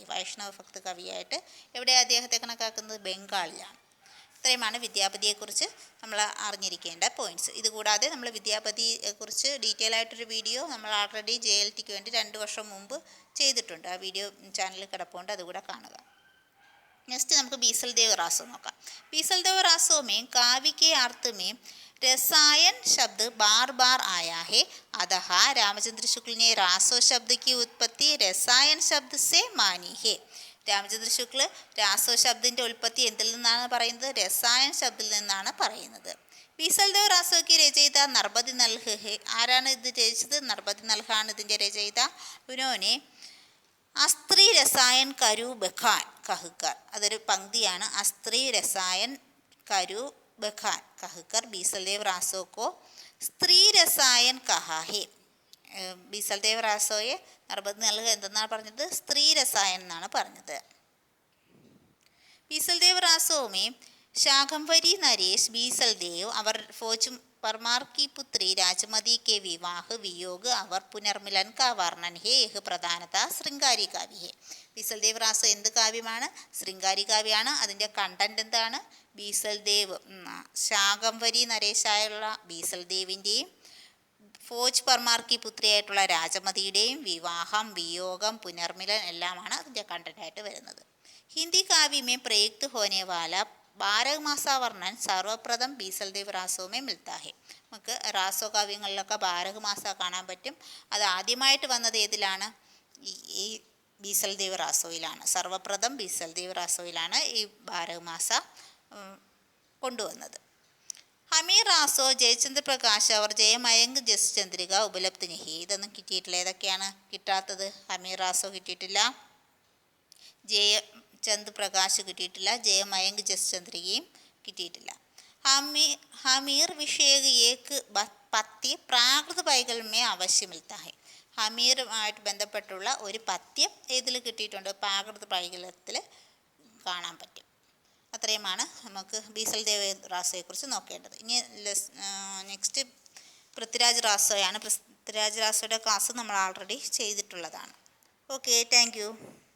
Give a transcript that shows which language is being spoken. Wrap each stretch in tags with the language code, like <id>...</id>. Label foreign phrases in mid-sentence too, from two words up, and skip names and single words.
<ml>വൈഷ്ണവ് ഭക്ത് കവിയായിട്ട് എവിടെയാണ് അദ്ദേഹത്തെ കണക്കാക്കുന്നത്? ബംഗാളിലാണ്. ഇത്രയുമാണ് വിദ്യാപതിയെക്കുറിച്ച് നമ്മൾ അറിഞ്ഞിരിക്കേണ്ട പോയിൻറ്റ്സ്. ഇതുകൂടാതെ നമ്മൾ വിദ്യാപതിയെക്കുറിച്ച് ഡീറ്റെയിൽ ആയിട്ടൊരു വീഡിയോ നമ്മൾ ആൾറെഡി JLTക്ക് വേണ്ടി 2 വർഷം മുമ്പ് ചെയ്തിട്ടുണ്ട്. ആ വീഡിയോ ചാനലിൽ കിടപ്പുണ്ട്, അതുകൂടെ കാണുക. नेक्स्ट നമുക്ക് बीसल देव रासो നോക്കാം.</ml> <hi>बीसल देव रासो में काव्य के अर्थ में रसायन शब्द बार बार आया है, अतः रामचंद्र शुक्ल ने रासो शब्द की उत्पत्ति रसायन शब्द से मानी है.</hi> <ml>രാമചന്ദ്ര ശുക്ല രാസോ ശബ്ദത്തിൻ്റെ ഉൽപ്പത്തി എന്തിൽ നിന്നാണ് പറയുന്നത്? രസായൻ ശബ്ദത്തിൽ നിന്നാണ് പറയുന്നത്.</ml> <hi>बीसल देव रासो की रचयिता नरबति नल्ह है.</hi> <ml>ആരാണ് ഇത് രചിച്ചത്? നർബതി നൽഹാണ് ഇതിൻ്റെ രചയിത.</ml> <hi>उन्होंने अस्त्री रसायन करु बखान कहकर.</hi> <ml>അതൊരു പങ്ക്തിയാണ്.</ml> <hi>अस्त्री रसायन करु बखान कहकर बीसल देव रासो को स्त्री रसायन कहा है.</hi> <ml>बीसल देव रासോയെ നർബതി നൽഹ് എന്തെന്നാണ് പറഞ്ഞത്? സ്ത്രീ രസായൻ എന്നാണ് പറഞ്ഞത്.</ml> <hi>बीसल देव रासो में शाकंभरी नरेश बीसल देव और फौज परमार की पुत्री राजमती के विवाह वियोग और पुनर्मिलन का वर्णन है. यह प्रधानता शृंगारी काव्य है. बीसल देव रासो</hi> <ml>എന്ത് കാവ്യമാണ്? ശൃംഗാരി കാവ്യമാണ്. അതിൻ്റെ കണ്ടന്റ് എന്താണ്? बीसल देव ശാകംഭരി നരേശായുള്ള बीसल ദേവിൻ്റെയും ഫൗജ് പർമാർ की പുത്രിയായിട്ടുള്ള രാജമതിയുടെയും വിവാഹം, വിയോഗം, പുനർമിലൻ എല്ലാമാണ് അതിൻ്റെ കണ്ടന്റായിട്ട് വരുന്നത്.</ml> <hi>हिंदी काव्य में प्रयुक्त होने वाला 12 मासा वर्णन सर्वप्रथम बीसल देव रासो में मिलता है.</hi> <ml>നമുക്ക് റാസോ കാവ്യങ്ങളിലൊക്കെ 12 മാസ കാണാൻ പറ്റും. അത് ആദ്യമായിട്ട് വന്നത് ഏതിലാണ്? ഈ बीसल देव रासोയിലാണ്. സർവപ്രഥം बीसल देव रासोയിലാണ് ഈ 12 മാസ കൊണ്ടുവന്നത്.</ml> <hi>हमीर रासो, जयचंद्र प्रकाश और जयमयंक जसचंद्रिका उपलब्ध नहीं.</hi> <ml>ഇതൊന്നും കിട്ടിയിട്ടില്ല. ഏതൊക്കെയാണ് കിട്ടാത്തത്? ഹമീർ റാസോ കിട്ടിയിട്ടില്ല, ജയചന്ദ് പ്രകാശ് കിട്ടിയിട്ടില്ല, ജയമയങ്ക് ജസ്ചന്ദ്രികയും കിട്ടിയിട്ടില്ല.</ml> <hi>हमीर विषयक एक पद्य प्राकृत पैकलमे अवश्यं मिलता है.</hi> <ml>ഹമീറുമായിട്ട് ബന്ധപ്പെട്ടുള്ള ഒരു പദ്യം ഏതിൽ കിട്ടിയിട്ടുണ്ട്? പ്രാകൃത പൈകലത്തിൽ കാണാൻ പറ്റും. അത്രയുമാണ് നമുക്ക് बीसल देव റാസോയെക്കുറിച്ച് നോക്കേണ്ടത്. ഇനി നെക്സ്റ്റ് പൃഥ്വിരാജ് റാസോയാണ്. പൃഥ്വിരാജ് റാസോയുടെ ക്ലാസ് നമ്മൾ ആൾറെഡി ചെയ്തിട്ടുള്ളതാണ്.</ml> <en>okay, thank you.</en>